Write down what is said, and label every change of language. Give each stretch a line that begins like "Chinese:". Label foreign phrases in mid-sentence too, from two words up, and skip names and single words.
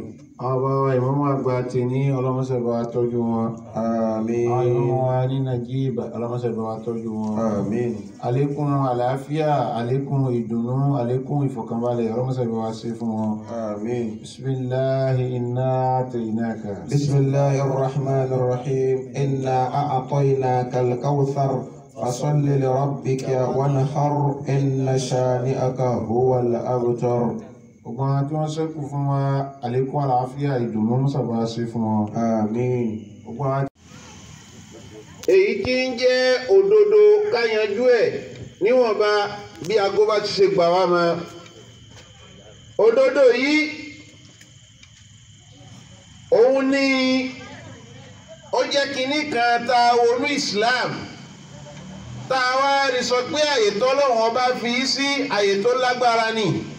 Yoruba: àwọn bàbá ìmáàmù àgbà ti ní ọlọ́mọṣẹ́bà tọ́jú wọn. àmín. àwọn ìmáàmù wa ní Nàìjíríà ọlọ́mọṣẹ́bà tọ́jú wọn. àmín. àlékún àlàáfíà àlékún ìdùnnú àlékún ìfọ̀kànbalẹ̀ ọlọ́mọṣẹ́bà ṣe fún wọn. àmín.
Arabic: بسم الله إنا أعطيناك. بسم الله الرحمن الرحيم إنا أعطيناك الكوثر فصل لربك وانحر إن شانئك هو الأبتر
Yoruba: gbogbo àwọn tí wọ́n ṣẹ́kù fún wa àlékún àlàáfíà ìdùnnú mọ́sàbá ṣe fún wọn. àmín. gbogbo àwọn. èyí tí ń jẹ́ òdodo ká yanjú ẹ̀ níwọ̀nba bí aago bá ti ṣe gbà wá mọ́. òdodo yìí òun ni ó jẹ́ kinní kan tá a wọnú Islam tá a wá rí sọ pé àyè tọ́lọ́run ọba fi sí àyè tó lágbára ni.